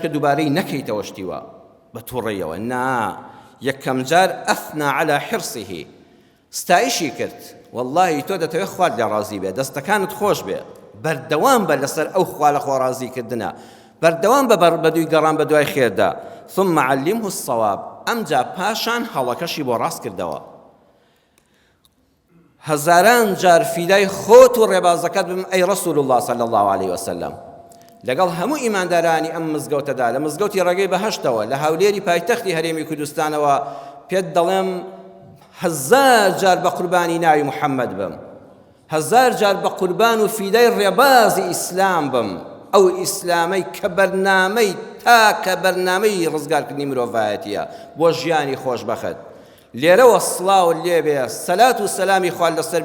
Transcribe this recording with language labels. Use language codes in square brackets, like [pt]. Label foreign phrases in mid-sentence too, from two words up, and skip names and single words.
[ckb] دووبارەی نەکەیتەوە شتیوە بە تووڕێیەوە نا یەکەم جار [ar] ئەثنا على حرصه [ckb] ستایشی کرد والله تۆ دەتەوێت خوارد لە ڕازی بێ دەستەکانت خۆش بێ بەردەوام بە لەسەر ئەو خوا لە خۆ ڕازیکردنە بەردەوام بە دووی گەڕان بە دوای خێردا [ar] ثم علمه الصواب [ckb] ئەمجا پاشان هەڵەکەشی بۆ ڕاست کردەوە هەزاران جار فیدای خۆت و ڕێبازەکەت بم ئەی ڕەسوول الله [ar] صلی الله علیه وسلم [ckb] لەگەڵ هەموو ئیماندارانی ئەم مزگەوتەدا لە مزگەوتی ڕێگەی بەهەشتەوە لە هەولێری پایتەختی هەرێمی کوردستانەوە پێت دەڵێم 1000 جار بە قوربانی ناوی محەممەد بم 1000 جار بە قوربان و فیدای ڕێبازی ئیسلام بم ئەو ئیسلامەی کە بەرنامەی تاکە بەرنامەی ڕزگارکردنی مرۆڤایەتیە بۆ ژیانی خۆشبەخت لێرەوە سڵاو لێبێ سەلات و سەلامی خوال لەسەر